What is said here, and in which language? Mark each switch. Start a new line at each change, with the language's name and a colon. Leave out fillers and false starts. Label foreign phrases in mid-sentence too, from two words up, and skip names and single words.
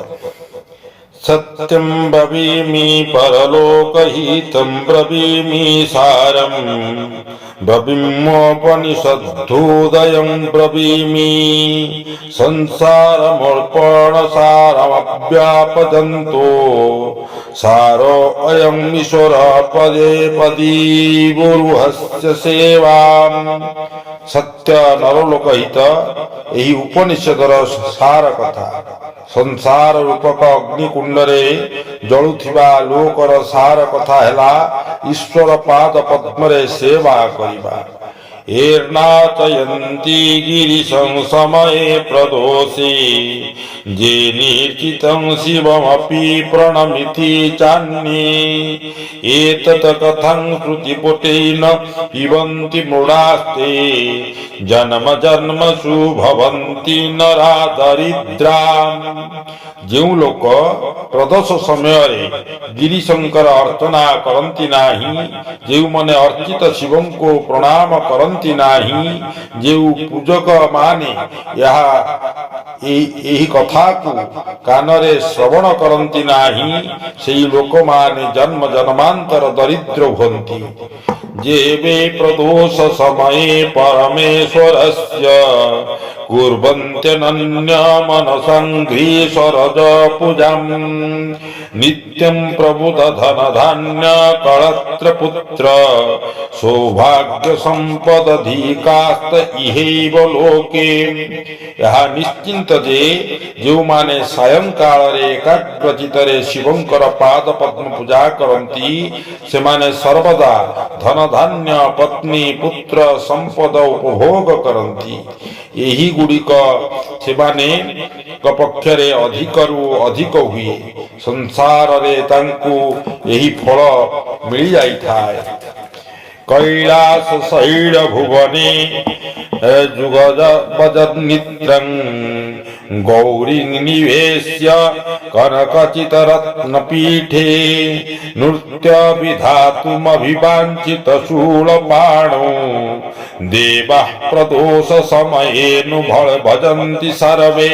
Sanskrit: सत्यं ब्रवीमि परलोकहितं ब्रवीमि सारं ब्रवीम्योपनिषद्धोदयं ब्रवीमि संसारमर्पणसारमव्यापजन्तो सारो अयं ईश्वर पदे पदीवुरुहस्य सेवां। सत्य नरलोकहित
Odia: ଏହି ଉପନିଷଦର ସାର କଥା। ସଂସାର ରୂପକ ଅଗ୍ନିକୁଣ୍ଡରେ ଜଳୁଥିବା ଲୋକର ସାର କଥା ହେଲା ଈଶ୍ୱର ପାଦ ପଦ୍ମରେ ସେବା କରିବା।
Sanskrit: एर्नाचयन्ति गिरिशं समये प्रदोषे जे निर्चितं शिवमपि प्रणमिति चान्ये एतत् कथं श्रुतिपुटेन पिबन्ति मृडास्ते जन्म जन्मसु भवन्ति नरा दरिद्राम्।
Odia: ଯେଉଁ ଲୋକ ପ୍ରଦୋଷ ସମୟରେ ଗିରିଶଙ୍କର ଅର୍ଚ୍ଚନା କରନ୍ତି ନାହିଁ, ଯେଉଁମାନେ ଅର୍ଚିତ ଶିବଙ୍କୁ ପ୍ରଣାମ କରନ୍ତି ନାହିଁ, ଯେଉଁ ପୂଜକ ମାନେ ଏହି କଥାକୁ କାନରେ ଶ୍ରବଣ କରନ୍ତି ନାହିଁ, ସେହି ଲୋକମାନେ ଜନ୍ମ ଜନ୍ମାନ୍ତର ଦରିଦ୍ର ହୁଅନ୍ତି।
Sanskrit: जेवे प्रदोष समये परमेश्वरस्य कुर्वन्त्यनन्यमनसङ्घ्रीश्वरज पूजां नित्यं प्रबुध धन धान्य कळत्र पुत्र सौभाग्य संपदधिकास्त इहैव लोके।
Odia: ଏହା ନିଶ୍ଚିନ୍ତ ଯେ ଯେଉଁମାନେ ସାୟଂକାଳରେ ଏକାଗ୍ରଚିତ୍ତରେ ଶିବଙ୍କର ପାଦ ପଦ୍ମ ପୂଜା କରନ୍ତି, ସେମାନେ ସର୍ବଦା ଧନ ଧାନ୍ୟ ପତ୍ନୀ ପୁତ୍ର ସମ୍ପଦ ଉପଭୋଗ କରନ୍ତି। ଏହି ଗୁଡ଼ିକ ସେମାନଙ୍କ ପକ୍ଷରେ ଅଧିକରୁ ଅଧିକ ହୁଏ। ସଂସାରରେ ତାଙ୍କୁ ଏହି ଫଳ ମିଳିଯାଇଥାଏ।
Sanskrit: कैलास शैल भुवने जुगजनित्रं गौरी निवेश्य कनकचितरत्नपीठे नृत्य विधातुमभिवाञ्छित शूलपाणौ देवाः प्रदोष समयेनु भजन्ति सर्वे।